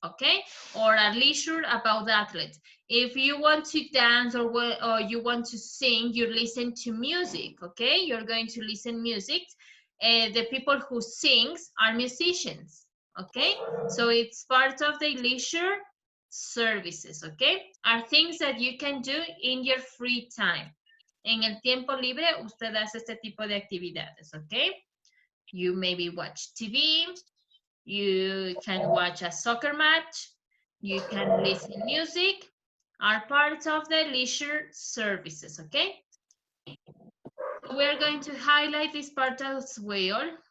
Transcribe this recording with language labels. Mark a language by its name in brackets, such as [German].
[English] Okay, or a leisure about the athlete. If you want to dance or you want to sing, you listen to music. Okay, you're going to listen music. The people who sings are musicians. Okay, so it's part of the leisure services, okay? Are things that you can do in your free time. [Spanish] En el tiempo libre, usted hace este tipo de actividades, okay? [English] You maybe watch TV, you can watch a soccer match, you can listen music, are part of the leisure services, okay? We're going to highlight this part as well.